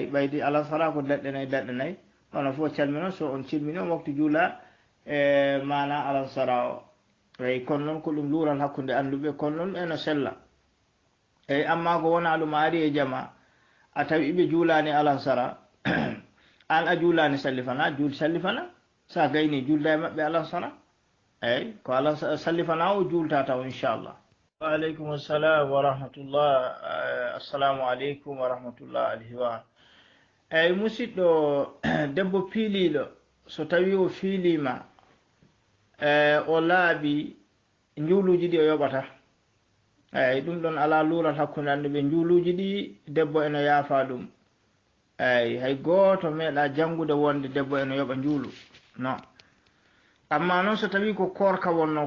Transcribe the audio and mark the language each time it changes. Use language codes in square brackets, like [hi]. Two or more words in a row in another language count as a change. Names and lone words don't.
[ff] ɓaydi alansara ko daɗɗe nayyi hono fof calmino so on cilmini on waktu juula e mana alansara o eyyi kono noon ko ɗum luural hakkude anduɓe kono noon eno sella eyyi amma ko wona ɗum ari e jama a tawi ɓe juulani alansara an a juulani sallifana juul sallifana sa gayni julda e maɓɓe alansara eyyi ko sallifana o juulta taw inchallah. [ar] وعليكم السلام ورحمة الله. السلام عليكم ورحمة الله. [ff] alhiwar eyyi musidɗo debbo piiliɗo so tawi o fiilima o laaɓi juuluji ɗi o yoɓata eyyi ɗum ɗon ala luural hakkude anduɓe juuluji ɗi debbo eno yaafa ɗum eyyi hay goto meeɗa janngude wonde debbo eno yoɓa juulu non amma noon so tawi ko korka wonno